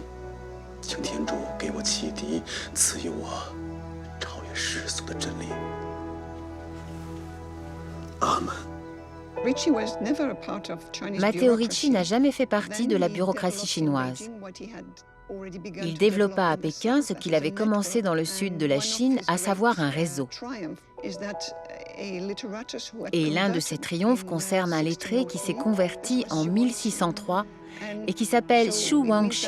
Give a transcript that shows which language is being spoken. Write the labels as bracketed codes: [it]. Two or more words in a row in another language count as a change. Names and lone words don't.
[zh] 请天主给我启迪，赐予我超越世俗的真理。阿门。 [fr] Matteo Ricci n'a jamais fait partie de la bureaucratie chinoise. Il développa à Pékin ce qu'il avait commencé dans le sud de la Chine, à savoir un réseau. Et l'un de ses triomphes concerne un lettré qui s'est converti en 1603 et qui s'appelle Xu Wangxi.